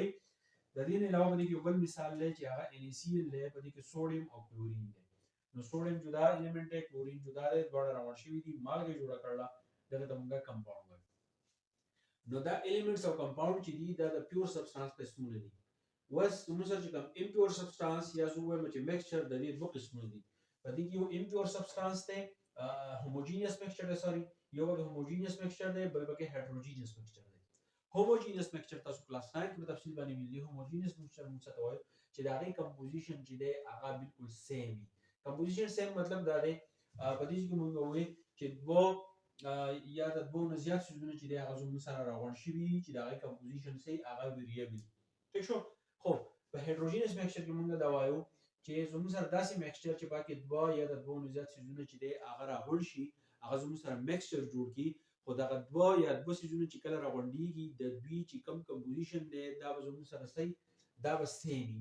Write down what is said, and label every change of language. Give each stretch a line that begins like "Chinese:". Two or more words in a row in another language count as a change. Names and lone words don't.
Pashto: د دې نه علاوه د یو بل مثال دی چې هغه NaCl دی، په دې کې سوډیم او کلورین دی. نو سوډیم جدا الیمنٹ دی، کلورین جدا دی، دواړه راغونډ شوي دي، مالګه جوړه کړله، دغه ته موږ کمپاوند وایو. نو دا الیمنټس او کمپاوند چې دي دا د
English: pure substance
Pashto: قسمونه دي. وس موږ چې کوم
English: impure substance
Pashto: یا زه وایم چې mixture د دې دوه قسمونه دي. په دې کې یو
English: impure substance
Pashto: دی
English: homogeneous mixture
Pashto: دی، سوري یو د
English: homogeneous mixture
Pashto: دی، بل پکې
English: heterogeneous mixture
Pashto: دی.
English: homogeneous mixture
Pashto: تاسو کلاس 9 کې په تفصیل باندې ویلي.
English: homogeneous mixture
Pashto: موږ څه ته وایو چې د هغې کمپوزیشن چې دی هغه بالکل سیم وي.
English: composition same
Pashto: مطلب دا دی په دې کې موږ وایو چې دوه یا د دوه نه زیات څیزونه چې دی هغه زموږ سره راغونډ شوي چې د هغې کمپوزیشن سي هغه ویریبل. ٹھیک شو. خو په
English: heterogeneous mixture
Pashto: کې موږ دا وایو چې زموږ سره داسې میکسچر چې پکې دوه یا د دوه نه زیات څیزونه چې دی هغه راغونډ شي هغه زموږ سره میکسچر جوړ کړي، خو دغه دوه یا دوه څیزونه چې کله راغونډېږي د دوی چې کوم کمپوزیشن دی دا به زموږ سره سي دا به سیم وي.